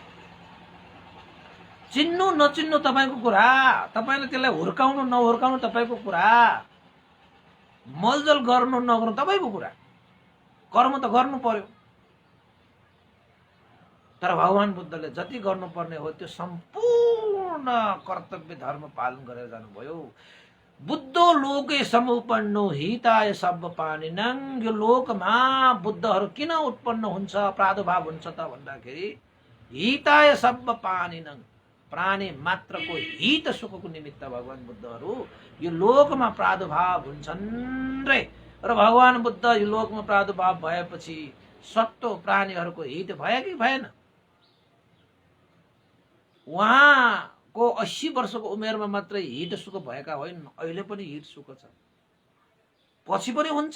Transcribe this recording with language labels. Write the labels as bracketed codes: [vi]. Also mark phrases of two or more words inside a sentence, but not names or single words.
[ne] चिन्नु नचिन्नु तपाईको कुरा, तपाईले त्यसलाई हुर्काउनु नहुर्काउनु तपाईको कुरा, मलजल गर्नु नगर्नु तपाईको कुरा, कर्म त गर्नु पर्यो। तर भगवान बुद्धले जति गर्नुपर्ने हो त्यो सम्पूर्ण कर्तव्य धर्म पालन गरेर जानुभयो। [pi] बुद्धो लोके समुपन्नो हिताय सब्ब पानिनं। [ne] यो लोकमा बुद्धहरू किन उत्पन्न हुन्छ, प्रादुर्भाव हुन्छ त भन्दाखेरि [pi] हिताय सब्ब पानिनं, [ne] प्राणी मात्रको हित सुखको निमित्त भगवान बुद्धहरू यो लोकमा प्रादुर्भाव हुन्छन् रे। र भगवान बुद्ध यो लोकमा प्रादुर्भाव भएपछि सत्तो प्राणीहरूको हित भयो कि भएन? उहाँको 80 वर्षको उमेरमा मात्रै हित सुख भएका होइन, अहिले पनि हित सुख छ, पछि पनि हुन्छ।